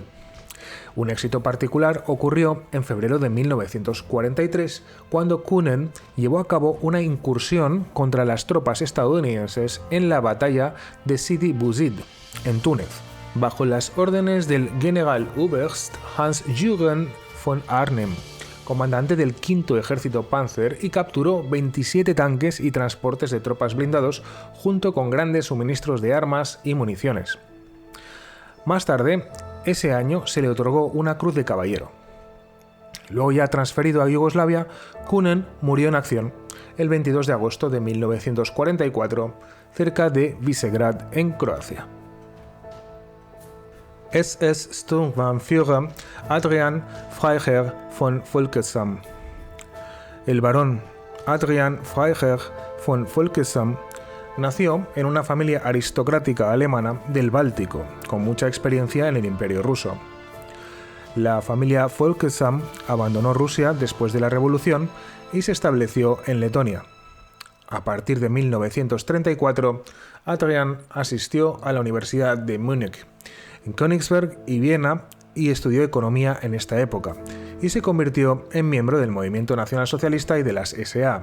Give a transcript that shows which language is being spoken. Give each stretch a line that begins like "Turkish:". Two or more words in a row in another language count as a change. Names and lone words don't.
Spanish: Un éxito particular ocurrió en febrero de 1943, cuando Kühnen llevó a cabo una incursión contra las tropas estadounidenses en la batalla de Sidi Bouzid, en Túnez, bajo las órdenes del Generaloberst Hans-Jürgen von Arnim, comandante del V Ejército Panzer, y capturó 27 tanques y transportes de tropas blindados, junto con grandes suministros de armas y municiones. Más tarde, ese año se le otorgó una Cruz de Caballero. Luego, ya transferido a Yugoslavia, Kühnen murió en acción el 22 de agosto de 1944, cerca de Visegrad, en Croacia. SS Sturmbannführer Adrian Freiherr von Volkessam. El barón Adrian Freiherr von Volkessam nació en una familia aristocrática alemana del Báltico, con mucha experiencia en el Imperio ruso. La familia Volkessam abandonó Rusia después de la Revolución y se estableció en Letonia. A partir de 1934, Adrian asistió a la Universidad de Múnich, en Königsberg y Viena, y estudió economía en esta época, y se convirtió en miembro del Movimiento Nacionalsocialista y de las SA.